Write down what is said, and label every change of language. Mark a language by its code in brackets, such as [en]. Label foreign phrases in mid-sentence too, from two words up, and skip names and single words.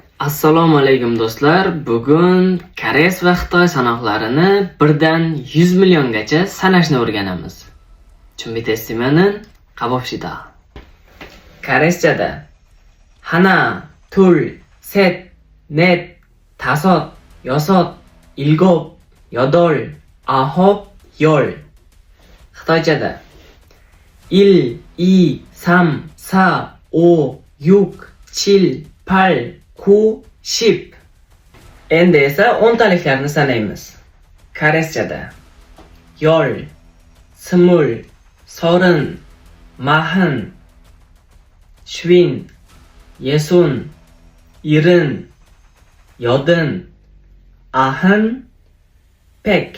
[uz] Assalomu alaykum do'stlar. Bugun koreys va xitoy sanoqlarini birdan 100 milliongacha sanashni o'rganamiz. [ko] 준비됐으면은 가봅시다. Koreychada 하나, 둘, 셋, 넷, 다섯, 여섯, 일곱, 여덟, 아홉, 열. [uz] xitoychada 1, 2, 3, 4, 5, 6, 7, 8, 9, 10. Endi esa o'ntaliklarni sanaymiz. Koreychada 10, 20, 30, 40, 50, 60, 70, 80, 90, 100.